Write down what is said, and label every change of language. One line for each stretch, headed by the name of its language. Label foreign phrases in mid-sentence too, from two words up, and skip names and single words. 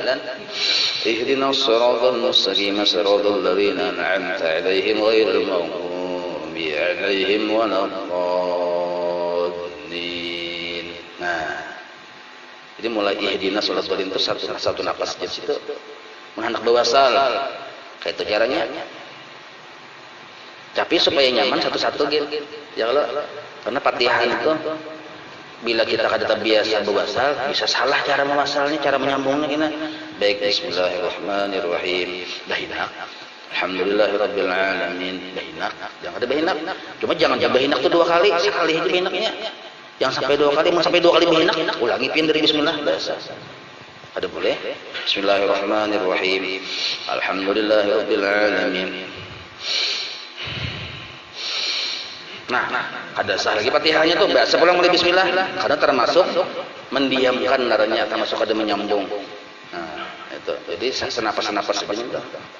Arabic: اهدنا الصراط المستقيم صراط الذين أنعمت عليهم غير المغضوب عليهم ولا الضالين.
Banjar: Nah, jadi mulai
Arabic: اهدنا صراط الذين
Banjar: itu satu napas di situ. Menghendak bawasal. Kayak itu caranya. Tapi supaya nyaman satu-satu gitu. Ya kalau karena Fatihah itu bila kita kada terbiasa bawasal, bisa salah cara mewasalnya, cara menyambungnya gini. Baik, bismillahirrahmanirrahim. Bahinak.
Arabic: الحمد لله رب العالمين.
Banjar: Bahinak. Jangan ada bahinak. Cuma jangan bahinak itu 2 kali, sekali aja bahinaknya. Yang sampai 2 kali, mau sampai 2 kali bahinak, ulangi pin dari bismillah biasa. Ada boleh?
Arabic: بسم الله الرحمن الرحيم الحمد لله رب العالمين.
Banjar: Nah, ada sah lagi Fatihahnya tuh biasa pulang mulai bismillah karena termasuk mendiamkan naranya, termasuk ada menyambung. Nah, itu. Jadi senapas-napas sebenarnya itu.